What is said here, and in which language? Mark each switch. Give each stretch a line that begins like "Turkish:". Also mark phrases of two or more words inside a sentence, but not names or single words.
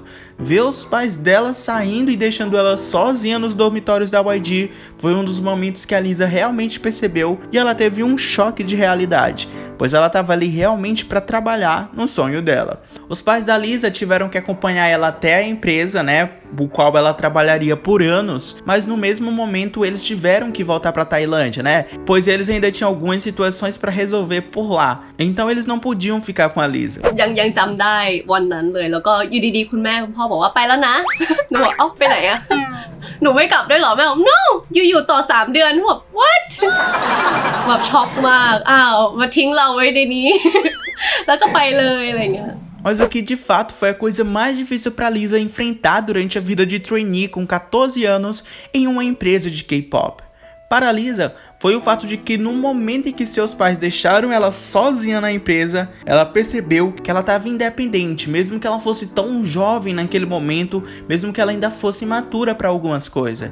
Portuguese: Ver os pais dela saindo e deixando ela sozinha nos dormitórios da YG foi um dos momentos que a Lisa realmente percebeu e ela teve um choque de realidade, pois ela estava ali realmente para trabalhar no sonho dela. Os pais da Lisa tiveram que acompanhar ela até a empresa, né, o qual ela trabalharia por anos, mas no mesmo momento eles tiveram que voltar para Tailândia, né, pois eles ainda tinham algumas situações para resolver por lá, então eles não podiam ficar com a Lisa.
Thai: ยังจำได้วันนั้นเลยแล้วก็อยู่ดีๆคุณแม่คุณพ่อบอกว่าไปแล้วนะ หนูบอกเอ้าไปไหนอะหนูไม่กลับด้วยเหรอแม่บอก no อยู่ต่อ3 เดือนหนูบอก what แบบช็อกมากอ้าวมาทิ้งเราไว้ในนี้ แล้วก็ไปเลยอะไรเงี้ย
Portuguese: Mas o que de fato foi a coisa mais difícil para Lisa enfrentar durante a vida de trainee com 14 anos em uma empresa de K-pop. Para Lisa, foi o fato de que no momento em que seus pais deixaram ela sozinha na empresa, ela percebeu que ela estava independente, mesmo que ela fosse tão jovem naquele momento, mesmo que ela ainda fosse imatura para algumas coisas.